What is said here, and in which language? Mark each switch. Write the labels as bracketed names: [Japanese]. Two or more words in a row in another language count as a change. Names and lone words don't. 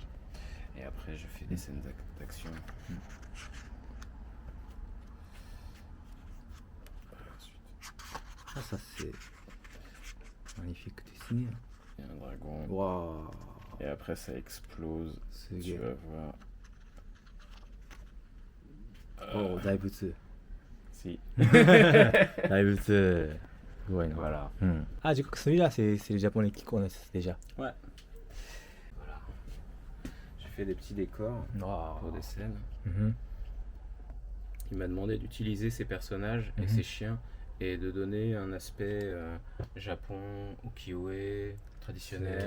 [French] Et après, je fais des scènes d'action. Ah, ça c'est magnifique dessiné. Il y a un dragon. Waouh. Et après, ça explose. C'est Tu gay. vas voir. [Japanese] Oh, 大仏。 [French] Si. [Japanese] 大仏。すごいな。 [French] Voilà. Ah, du coup, celui-là, c'est les Japonais qui connaissent déjà. Ouais. Voilà. J'ai fait des petits décors Waouh. pour des scènes. Mhm. Il m'a demandé d'utiliser ces personnages et Mhm. ces chiens et de donner un aspect Japon, ukiyo-e, traditionnel.